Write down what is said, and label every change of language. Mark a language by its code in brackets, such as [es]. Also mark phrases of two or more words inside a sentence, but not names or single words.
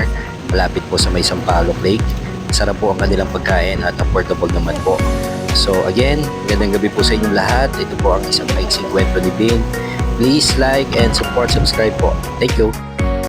[tl] Malapit po sa may Sampaloc Lake. Sarap po ang kanilang pagkain at affordable naman po. So again, magandang gabi po sa inyong lahat. Ito po ang isang maiksing kwento ni Bin. [en] Please like and subscribe po. Thank you.